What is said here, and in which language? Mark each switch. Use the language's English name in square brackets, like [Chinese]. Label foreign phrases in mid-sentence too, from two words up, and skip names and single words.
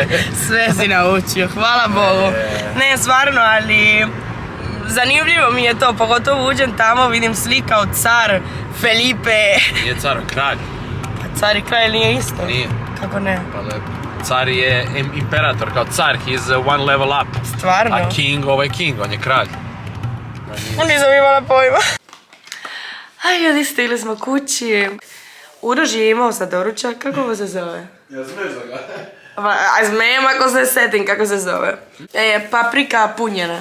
[Serbian] Sve si naučio, hvala Bogu. Ne, stvarno, ali zanimljivo mi je to, pogotovo uđem tamo, vidim slika od car Felipe. Nije car, kralj. Pa car i kralj nije isto? Nije. Kako ne? Pa lepo. Car je imperator, kao car, [English] he's one level up. [Serbian] Stvarno? A king, ovaj king, on je kralj. Nisam imala pojma. Aj, ljudi, stigli smo kući. Uroš je imao za doručak, kako ovo se zove? Ja zmezao ga. A zmejem ako se setim kako se zove. Paprika punjena.